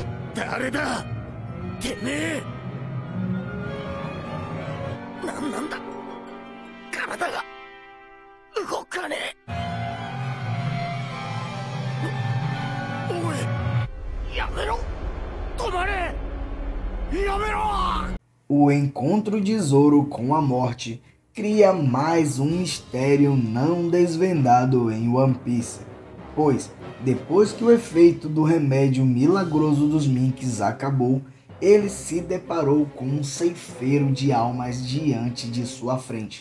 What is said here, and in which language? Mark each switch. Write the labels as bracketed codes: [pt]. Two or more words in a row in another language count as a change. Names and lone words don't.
[ja] 誰だてめえ。なんだ体が動かねえ。おいやめろ、止まれ、やめろ。 [pt] O encontro de Zoro com a morte cria mais um mistério não desvendado em One Piece, pois depois que o efeito do remédio milagroso dos Minks acabou, ele se deparou com um ceifeiro de almas diante de sua frente.